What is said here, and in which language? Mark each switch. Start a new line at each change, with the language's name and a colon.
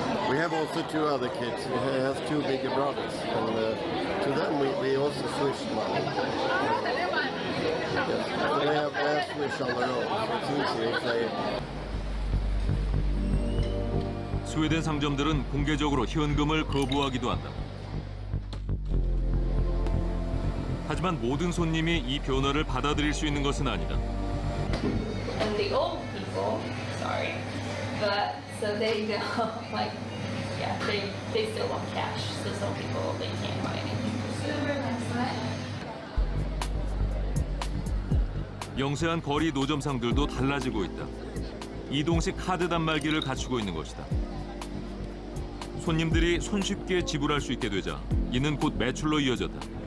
English: We have also two other kids. We have two bigger brothers. And to them we also switch money. Yes. So they have switch on their own. So it's easy if they...
Korean: 스웨덴 상점들은 공개적으로 현금을 거부하기도 한다. 하지만 모든 손님이 이 변화를 받아들일 수 있는 것은 아니다.
English: And the old people, sorry, but so they don't like, yeah, they still want cash. So some people they can't buy anything.
Korean: 영세한 거리 노점상들도 달라지고 있다. 이동식 카드 단말기를 갖추고 있는 것이다. 손님들이 손쉽게 지불할 수 있게 되자 이는 곧 매출로 이어졌다.